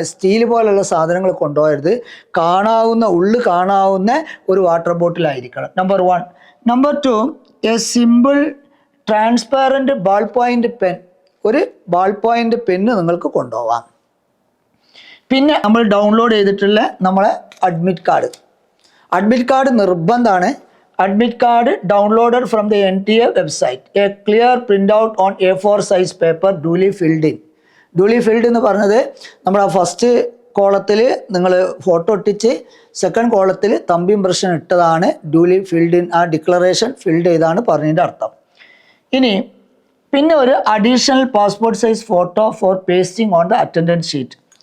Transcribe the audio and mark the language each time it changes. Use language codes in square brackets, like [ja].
[ml] Steel പോലുള്ള സാധനങ്ങൾ കൊണ്ടുപോകരുത്. ഉള്ളു കാണാവുന്ന ഒരു water ബോട്ടിലായിരിക്കണം. Number 1. [en] Number 2, a simple transparent ball point pen. [ml] ഒരു ബാൾ പോയിൻ്റ് പെന്ന് നിങ്ങൾക്ക് കൊണ്ടുപോകാം. പിന്നെ നമ്മൾ ഡൗൺലോഡ് ചെയ്തിട്ടുള്ള നമ്മളെ അഡ്മിറ്റ് കാർഡ് നിർബന്ധമാണ്. [en] Admit card downloaded from the NTA website. A clear printout on A4 size paper duly filled in. [ml] Duly filled എന്ന് പറഞ്ഞത് നമ്മൾ ആ ഫസ്റ്റ് കോളത്തിൽ നിങ്ങൾ ഫോട്ടോ ഒട്ടിച്ച് സെക്കൻഡ് കോളത്തിൽ തമ്പ് ഇംപ്രഷൻ ഇട്ടതാണ് ഡ്യൂലി ഫിൽഡ് ഇൻ, ആ ഡിക്ലറേഷൻ ഫിൽഡ് ചെയ്താണ് പറഞ്ഞതിൻ്റെ അർത്ഥം. ഇനി പിന്നെ ഒരു [en] Additional passport size photo for pasting on the attendance sheet.